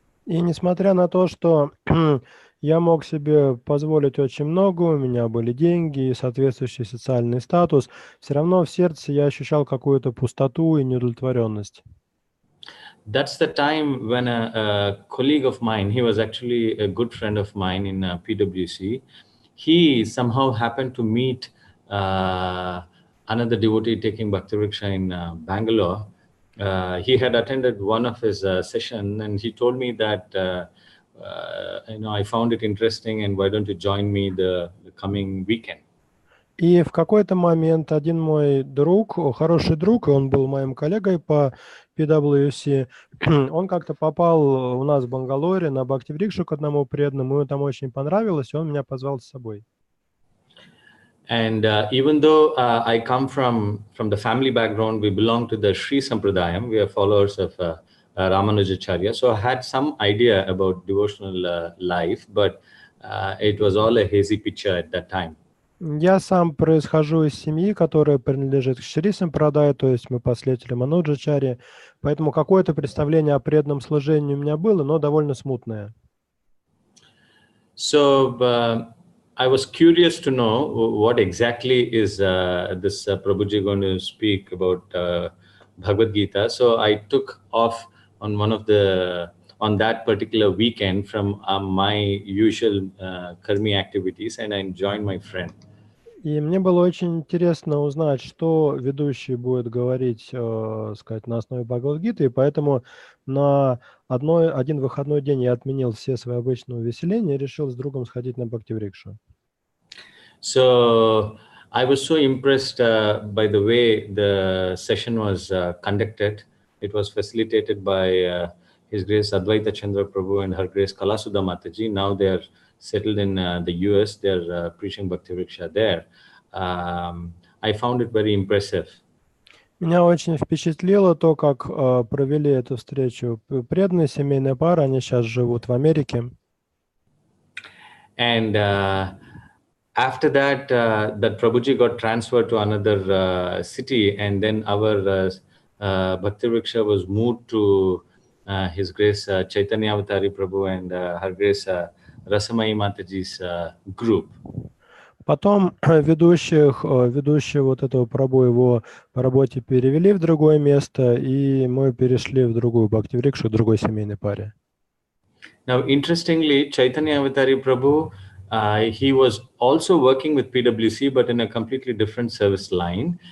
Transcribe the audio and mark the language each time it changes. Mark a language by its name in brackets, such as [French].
[Russian] И несмотря на то, что я мог себе позволить очень много, у меня были деньги и соответствующий социальный статус, все равно в сердце я ощущал какую-то пустоту и неудовлетворенность. [English] that's the time when a colleague of mine, he was actually a good friend of mine in PwC, he somehow happened to meet another devotee taking Bhakti Vriksha in Bangalore. He had attended one of his session, and he told me that I found it interesting, and why don't you join me the coming weekend? [Russian] И в какой-то момент один мой друг, хороший друг, и он был моим коллегой по PwC, он как-то попал у нас в Бангалоре на Бхакти Врикшу к одному преданному, ему там очень понравилось, и он меня позвал с собой. [English] And even though I come from the family background, we belong to the Sri Sampradayam, we are followers of Ramanujacharya, so I had some idea about devotional life, but it was all a hazy picture at that time. [Russian] Я сам происхожу из семьи, которая принадлежит к Шри Сампрадаю, то есть мы последователи Рамануджачарьи, поэтому какое-то представление о преданном служении у меня было, но довольно смутное. [English] So I was curious to know what exactly is this Prabhuji going to speak about Bhagavad Gita. So I took off on on that particular weekend from my usual karmi activities, and I joined my friend. [Russian] И мне было очень интересно узнать, что ведущий будет говорить, сказать, на основе Бхагавад-гиты, и поэтому на один выходной день я отменил все свои обычные увеселения и решил с другом сходить на Бхакти-врикшу. [English] So I was so impressed by the way the session was conducted. It was facilitated by His Grace Advaita Chandra Prabhu and Her Grace Kalasudha Mataji. Now they are settled in the US. They are preaching Bhakti Vriksha there. I found it very impressive. [Russian] Меня очень впечатлило то, как провели эту встречу преданные семейная пара. Они сейчас живут в Америке. [English] And after that, that Prabhuji got transferred to another city, and then our Bhakti Vriksha was moved to His Grace Chaitanya Avatari Prabhu and Her Grace Rasamai Mataji's group. [Russian] Потом ведущие вот этого Прабху его по работе перевели в другое место, и мы перешли в другую Бхакти-врикшу, другой семейной паре. [English] Now, interestingly, Chaitanya Avatari Prabhu, he was also working with PwC, but in a completely different service line.